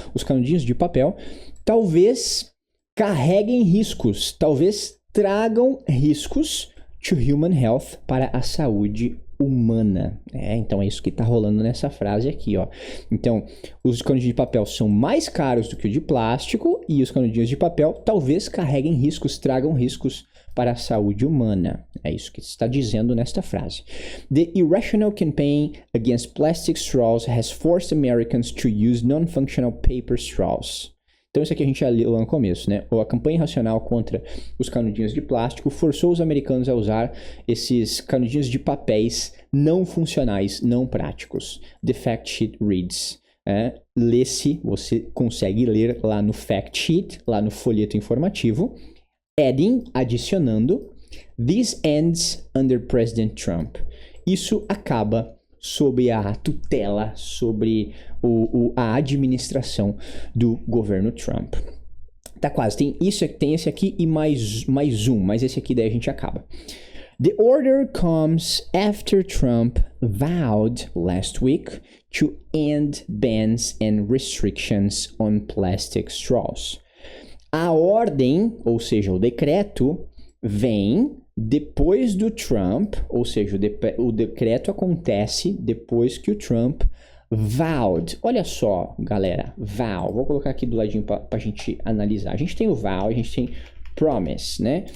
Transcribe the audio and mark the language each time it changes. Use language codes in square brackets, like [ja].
[pt] Os canudinhos de papel talvez carreguem riscos, talvez tragam riscos [en] to human health, [pt] para a saúde humana. Então é isso que está rolando nessa frase aqui, ó. Então, os canudinhos de papel são mais caros do que o de plástico e os canudinhos de papel talvez carreguem riscos, tragam riscos para a saúde humana. É isso que está dizendo nesta frase. [en] The irrational campaign against plastic straws has forced Americans to use non-functional paper straws. [pt] Então isso aqui a gente já leu lá no começo, né? A campanha irracional contra os canudinhos de plástico forçou os americanos a usar esses canudinhos de papéis não funcionais, não práticos. [en] The fact sheet reads. [pt] Lê-se, você consegue ler lá no fact sheet, lá no folheto informativo. [en] Adding, [pt] adicionando. [en] This ends under President Trump. [pt] Isso acaba sob a tutela, sobre a administração do governo Trump. Tá quase. Tem esse aqui e mais um, mas esse aqui daí a gente acaba. [en] The order comes after Trump vowed last week to end bans and restrictions on plastic straws. [pt] A ordem, ou seja, o decreto, vem depois do Trump, ou seja, o decreto acontece depois que o Trump vowed. Olha só, galera, vow. Vou colocar aqui do ladinho para a gente analisar. A gente tem o vow, a gente tem promise, né?